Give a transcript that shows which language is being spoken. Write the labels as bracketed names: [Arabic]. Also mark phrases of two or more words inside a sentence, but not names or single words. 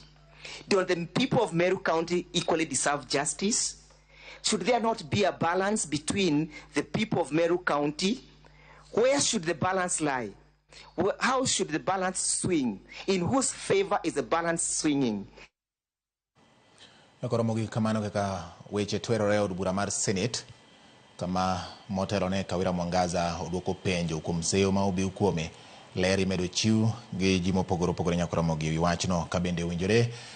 [English] Do the people of Meru County equally deserve justice? Should there not be a balance between the people of Meru County? Where should the balance lie? How should the balance swing? In whose favor is the balance swinging? [Luo (Kenya and Tanzania)] Ramogi kamano kaka weche twerore od bura mar Senate kama motelo ne Kawira Mwangaza oduoko penjo kuom seyo ma obi kuome leri medo chiu gi ji mopogore opogore nyaka Ramogi wi wachno ka bende owinjore